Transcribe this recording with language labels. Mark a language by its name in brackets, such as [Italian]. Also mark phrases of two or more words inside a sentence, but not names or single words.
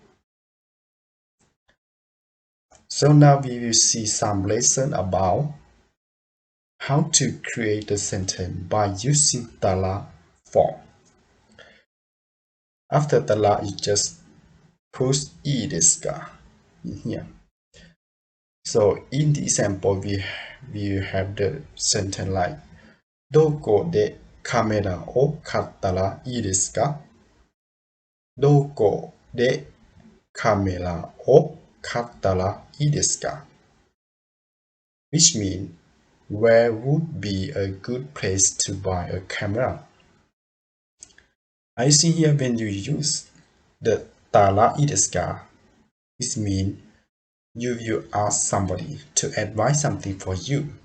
[English] So now we will see some lesson about how to create a sentence by using tara form. After tara, you just put IIDESUKA in here. So in the example, we have the sentence like [Japanese] どこでカメラを買ったらいいですか? どこでカメラを買ったらいいですか? [English] Which means, where would be a good place to buy a camera? I see here when you use the [Japanese] たらいいですか, [English] it means you ask somebody to advise something for you.